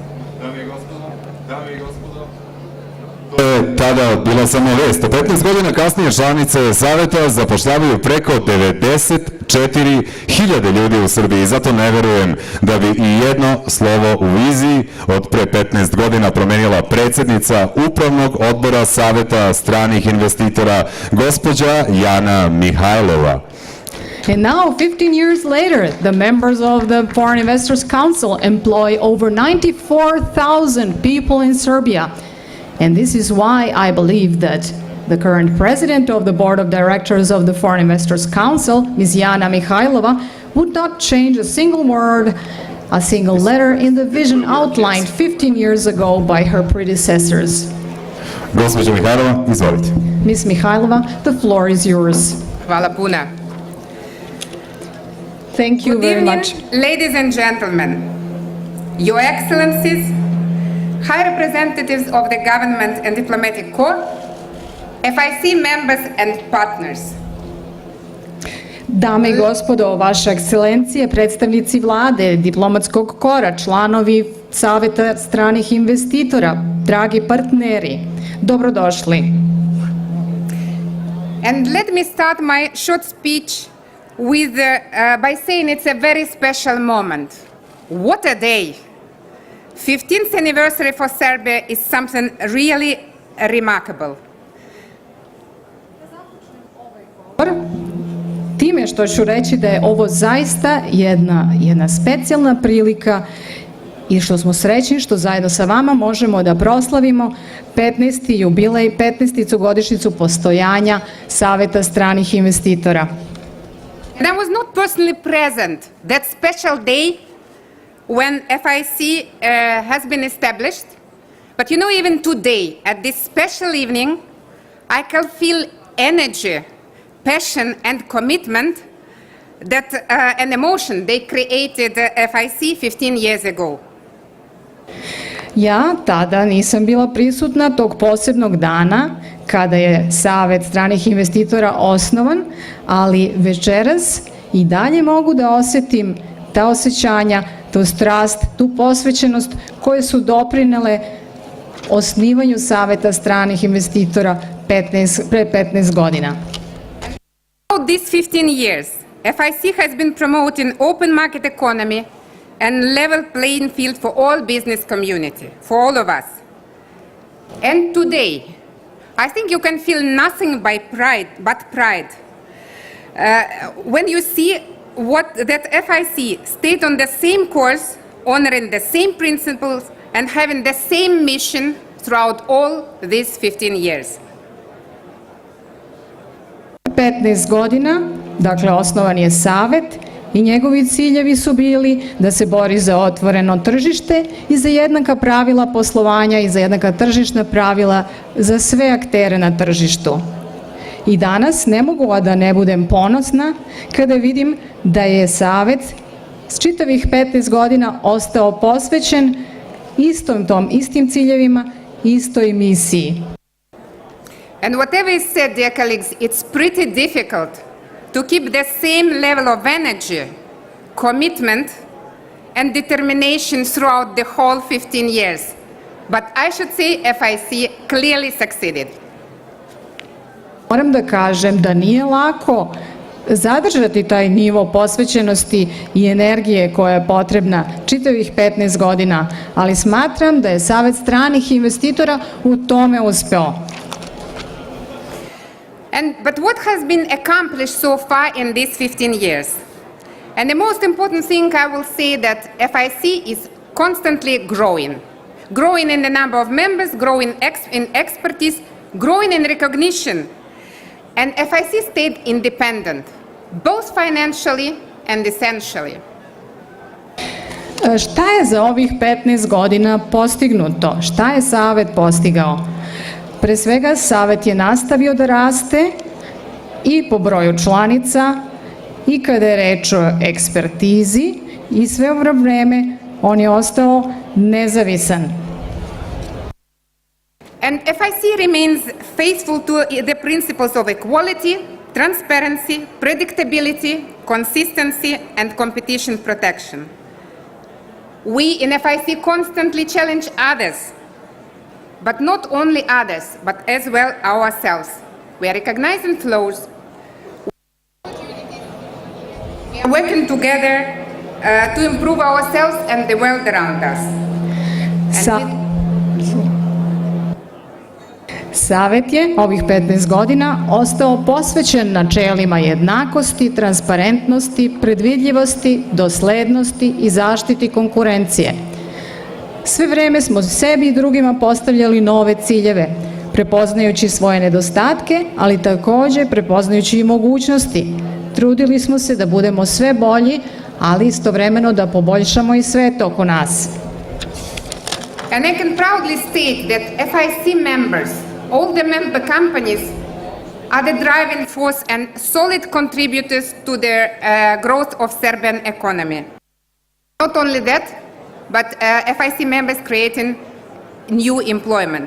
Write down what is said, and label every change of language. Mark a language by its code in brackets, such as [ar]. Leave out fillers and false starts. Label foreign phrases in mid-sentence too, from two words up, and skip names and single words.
[sr] Dame i gospodo, je tada bila samo vest. A 15 godina kasnije članice Saveta zapošljavaju preko 94.000 ljudi u Srbiji i zato ne verujem da bi i jedno slovo u viziji od pre 15 godina promenila predsjednica Upravnog odbora Saveta stranih investitora, gospođa Jana Mihajlova. [en] And now, 15 years later, the members of the Foreign Investors Council employ over 94,000 people in Serbia. And this is why I believe that the current president of the board of directors of the Foreign Investors Council, Ms. Jana Mihajlova, would not change a single word, a single letter in the vision outlined 15 years ago by her predecessors. [sr] Gospođo Mihajlova, izvolite. [en] Ms. Mihajlova, the floor is yours. [sr] Hvala puno. [en] Thank you Good very evening, much. ladies and gentlemen, Your Excellencies, High Representatives of the Government and Diplomatic Corps, FIC members and partners. [sr] Dame i gospodo, vaše ekscelencije, predstavnici vlade, diplomatskog kora, članovi Saveta stranih investitora, dragi partneri, dobrodošli. [en] And let me start my short speech with, by saying it's a very special moment. What a day! 15th anniversary for Serbia is something really remarkable. [sr] Time što ću reći da je ovo zaista jedna specijalna prilika i što smo srećni što zajedno sa vama možemo da proslavimo 15. jubilej, 15. godišnjicu postojanja Saveta stranih investitora. [en] And I was not personally present that special day when FIC has been established, but you know, even today, at this special evening, I can feel energy, passion and commitment that an emotion they created FIC 15 years ago. [sr] Ja tada nisam bila prisutna tog posebnog dana kada je Savet stranih investitora osnovan, ali večeras i dalje mogu da osjetim ta osjećanja, tu strast, tu posvećenost koje su doprinele osnivanju Saveta stranih investitora pre 15 godina. [en] Throughout these 15 years, FIC has been promoting open market economy and level playing field for all business community, for all of us. And today, I think you can feel nothing but pride when you see that FIC stayed on the same course, honoring the same principles and having the same mission throughout all these 15 years. [sr] 15 godina, dakle osnovan je Savet i njegovi ciljevi su bili da se bori za otvoreno tržište i za jednaka pravila poslovanja i za jednaka tržišna pravila za sve aktere na tržištu. I danas ne mogu a da ne budem ponosna kada vidim da je Savet s čitavih 15 godina ostao posvećen istim ciljevima, istoj misiji. [en] And whatever is said, dear colleagues, it's pretty difficult to keep the same level of energy, commitment, and determination throughout the whole 15 years. But I should say FIC clearly succeeded. [sr] Moram da kažem da nije lako zadržati taj nivo posvećenosti i energije koja je potrebna čitavih 15 godina, ali smatram da je Savet stranih investitora u tome uspeo. [en] But what has been accomplished so far in these 15 years? And the most important thing I will say that FIC is constantly growing. Growing in the number of members, growing in expertise, growing in recognition. And FIC stayed independent, both financially and essentially. [sr] Šta je za ovih 15 godina postignuto? Šta je Savet postigao? Pre svega, Savet je nastavio da raste i po broju članica i kada je reč o ekspertizi i sve ovo vreme on je ostao nezavisan. [en] And FIC remains faithful to the principles of equality, transparency, predictability, consistency, and competition protection. We in FIC constantly challenge others but not only others, but as well ourselves. We are recognizing flaws. We are working together to improve ourselves and the world around us. [sr] Savet je ovih 15 godina ostao posvećen načelima jednakosti, transparentnosti, predvidljivosti, doslednosti i zaštiti konkurencije. Sve vreme smo sebi i drugima postavljali nove ciljeve, prepoznajući svoje nedostatke, ali takođe prepoznajući i mogućnosti. Trudili smo se da budemo sve bolji, ali istovremeno da poboljšamo i svet oko nas. [en] And I can proudly state that FIC members, all the member companies, are the driving force and solid contributors to the growth of Serbian economy. Not only that, but FIC members creating new employment.